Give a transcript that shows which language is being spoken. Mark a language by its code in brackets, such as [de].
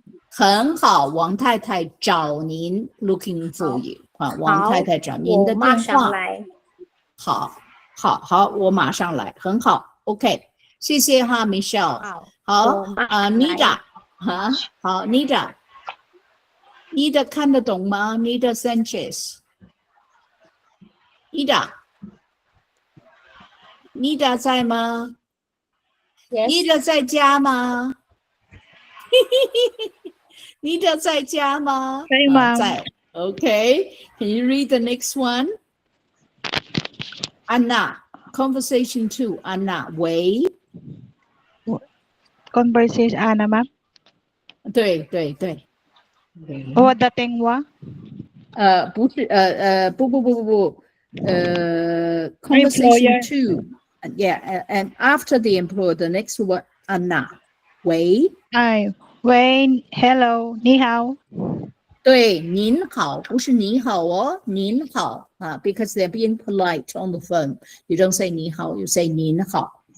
[zh] 很好，王太太找您 ， [en] looking for you。 [zh] 王太太找您的电话。马上来。好，我马上来，很好 ，OK。谢谢哈 ，Michelle。好，Nida，好，Nida。 Nida 看得懂吗 ？Nida Sanchez。 Nida 在吗 [en] Yes. [zh] ？Nida 在家吗？Nida 在家吗？在吗？在。Okay. [en] Can you read the next one? Anna, conversation 2. Anna, 喂。 Conversation Anna ma'am. [zh] 对对对。我的电话。不是不conversation [en] Employer. 2. Yeah, and after the employer, the next one, Anna. [zh] 喂。喂 Hello 你好。对，您好，不是你好哦，您好啊 [en] because they're being polite on the phone. You don't say 你好, you say 您好.